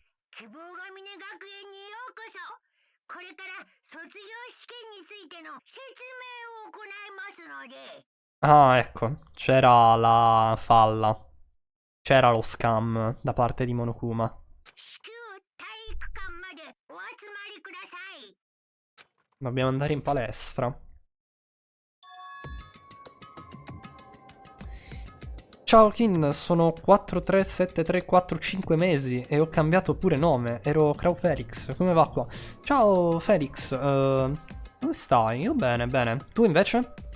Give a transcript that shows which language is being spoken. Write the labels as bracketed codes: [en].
[ja] 希望が峰学園にようこそ。これから卒業試験についての説明を行いますので。 [it] Ah, ecco. C'era la falla. C'era lo scam da parte di Monokuma. [ja] 至急体育館までお集まりください。 [it] Dobbiamo andare in palestra. Ciao Kin, sono 43734 mesi e ho cambiato pure nome. Ero Crow Felix. Come va qua? Ciao Felix, come stai? Io bene, bene. Tu invece?